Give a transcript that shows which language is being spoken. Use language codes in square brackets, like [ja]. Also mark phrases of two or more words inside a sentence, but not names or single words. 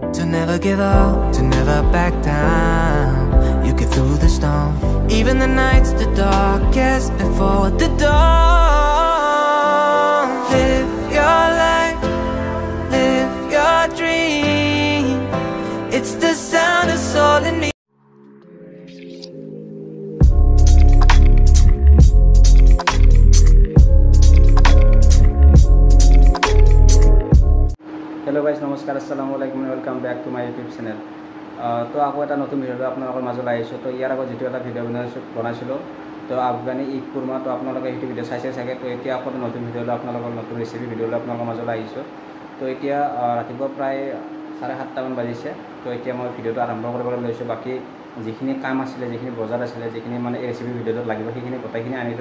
[en] never give up, to never back down. You get through the storm, even the nights the darkest before the dawn. Live your life, live your dream. It's the sound of soul in me. hello guys नमस्कार [ar] السلام عليكم [en] welcome back to my YouTube channel. [as] तो आगो এটা নতুন ভিডিও আপোনালোকৰ মাজলৈ আহিছো। তো ইয়াৰ আগত যেটো এটা ভিডিও বনাইছিলো তো আফগানি ঈদ কুৰমা, তো আপোনালোকে সেইটো ভিডিও চাইছে চাগে। তো এতিয়া আকৌ নতুন ভিডিও আপোনালোকৰ নতুন ৰেচিপি ভিডিও আপোনালোকৰ মাজলৈ আহিছো। তো এতিয়া ৰাতিপুৱা প্ৰায় 7:30 মান বাজিছে। তো এতিয়া মই ভিডিওটো আৰম্ভ কৰিবলৈ লৈছো। বাকি যিখিনি কাম আছিল, যিখিনি বজাৰ আছিল, যিখিনি মানে এই ৰেচিপি ভিডিওত লাগিব সেইখিনি গোটেইখিনি আনিলো।